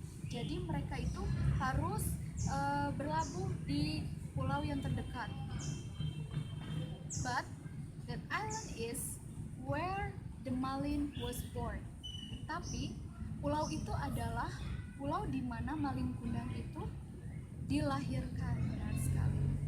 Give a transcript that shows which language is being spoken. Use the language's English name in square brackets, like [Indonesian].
[Indonesian] Jadi mereka itu harus berlabuh di pulau yang terdekat. [English] But that island is where the Malin was born. [Indonesian] Tapi pulau itu adalah pulau di mana Malin Kundang itu dilahirkan, benar sekali.